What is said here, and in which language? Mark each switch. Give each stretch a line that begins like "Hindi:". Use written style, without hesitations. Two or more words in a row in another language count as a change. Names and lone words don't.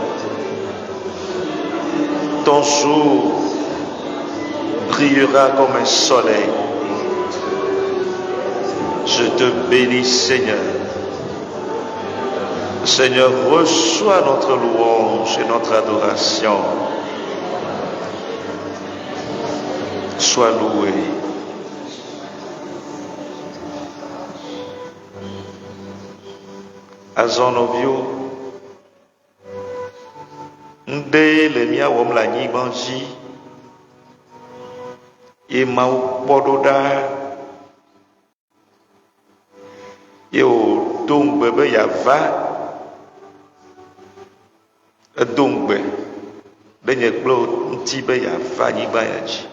French: Ton jour brillera comme un soleil. Je te bénis, Seigneur. Seigneur, reçois notre louange et notre adoration. Sois loué.
Ewe: Azɔ nɔviwo, ŋɖe le míawɔm le anyigba dzi, ye Mawu kpɔ ɖo ɖa, ye wòdo ŋugbe be yeava, edo ŋugbe ɖe nye kple wò ŋuti be yeava anyigba ya dzi.